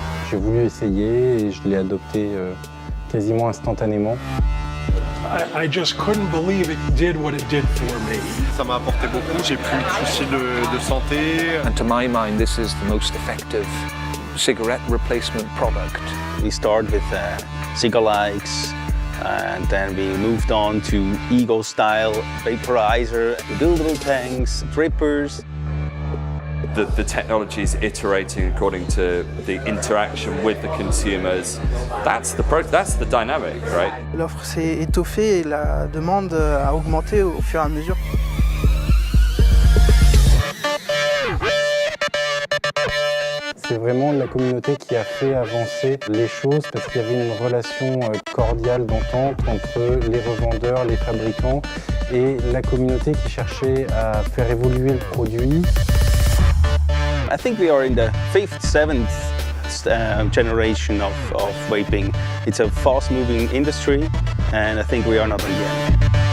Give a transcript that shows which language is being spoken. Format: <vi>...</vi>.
<fr>J'ai voulu essayer et je l'ai adopté quasiment instantanément.</fr> <en>I just couldn't believe it did what it did for me.</en> <fr>Ça m'a apporté beaucoup, j'ai plus de soucis de santé.</fr> <en>And to my mind, this is the most effective cigarette replacement product. We started with cigar likes, and then we moved on to Eagle style vaporizer, rebuildable tanks, drippers. The technology is iterating according to the interaction with the consumers. That's the dynamic, right?</en> <fr>L'offre s'est étoffée et la demande a augmenté au fur et à mesure. C'est vraiment la communauté qui a fait avancer les choses parce qu'il y avait une relation cordiale d'entente entre les revendeurs, les fabricants et la communauté qui cherchait à faire évoluer le produit.</fr> <en>I think we are in the 5th, 7th generation of vaping. It's a fast-moving industry, and I think we are not done yet.</en>